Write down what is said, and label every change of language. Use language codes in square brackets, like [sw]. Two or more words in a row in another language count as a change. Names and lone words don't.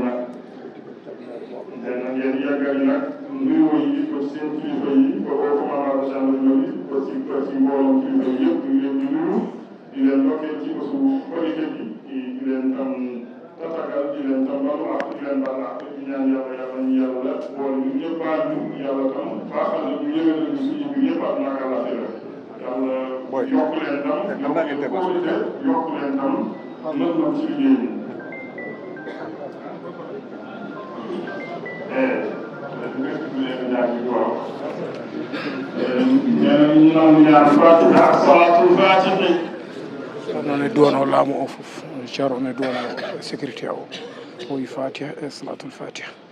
[wo] nag den ngeen yàggal nag nuyoo yi ko ci seen kilifa yi ko [fr] au commandant de gendarmerie [wo] ko ci mbooloom kilifa yi yëpp ñu leen di nuyu di leen ndokkeel ci bésu korite bi di leen tam tatagal di leen tam balu ak di leen bal ak di ñaan yàlla ñu yàlla boole ñu ñëpp baal ñu yàlla tam baaxal na ñu yëgal ñu suñu biir yëpp ak naka la yàlla yokk leen tam yokk leen tam mën ci liggéey bi [ff] noon e duwano laamu o fof ceerno ne duwano sécurité o o wi fatiha e [ar] صلاة الفاتحة